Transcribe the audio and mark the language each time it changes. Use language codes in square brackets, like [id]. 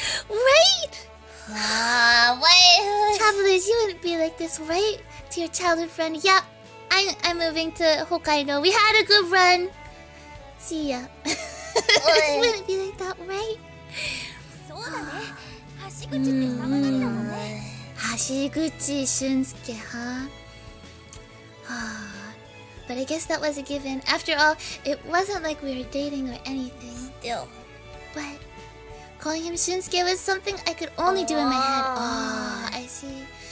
[en] Right! Wait. Travelers, you wouldn't be like this, right? To your childhood friend. Yeah, I'm moving to Hokkaido. We had a good run. See ya. You wouldn't be like that, right? [ja] そうだね。橋口って寒がりだもんね。 [en] 橋口Shinsuke, huh? But I guess that was a given. After all, it wasn't like we were dating or anything. Still. But calling him Shinsuke was something I could only do in my head. I see.